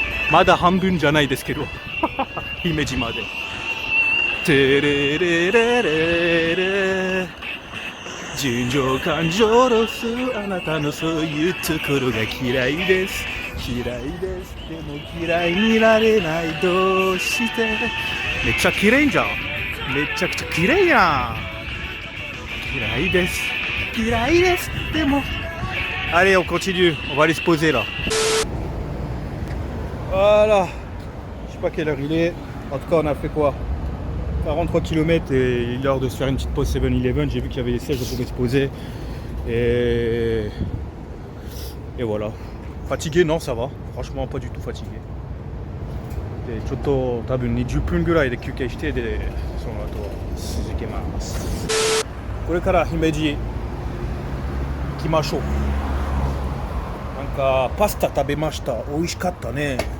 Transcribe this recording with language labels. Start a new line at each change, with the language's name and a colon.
Japanese: まだ半分じゃないですけど姫路まで。テレレレレレ純情感情ロスあなたのそういうところが嫌いですでも嫌いになれないどうしてめっちゃ綺麗じゃんめちゃくちゃ綺麗やん嫌いですでも
French: Allez, on continue, on va aller se poser là. Voilà, je sais pas quelle heure il est. En tout cas, on a fait quoi 43 km et il est l'heure de se faire une petite pause 7-Eleven. J'ai vu qu'il y avait les sièges, on pouvait se poser. Et voilà. Fatigué, non, ça va. Franchement, pas du tout fatigué.
Japanese: ちょっと多分20分ぐらいで休憩してでその後続けます。これから姫路行きましょう。なんかパスタ食べました。美味しかったね。